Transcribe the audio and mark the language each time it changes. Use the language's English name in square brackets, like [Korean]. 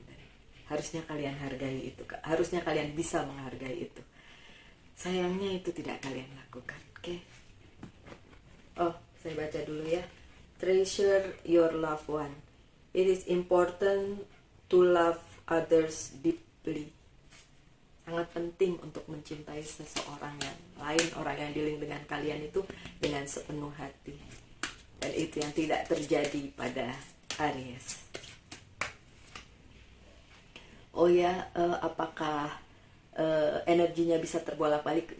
[Indonesian] Dan harusnya kalian hargai itu. Harusnya kalian bisa menghargai itu. Sayangnya itu tidak kalian lakukan. Oke. Oh, saya baca dulu ya. [English] Treasure your loved one. It is important to love others deeply. [Indonesian] Sangat penting untuk mencintai seseorang yang lain, orang yang dealing dengan kalian itu dengan sepenuh hati. Dan itu yang tidak terjadi pada Aries. Oh ya, apakah energinya bisa terbolak-balik?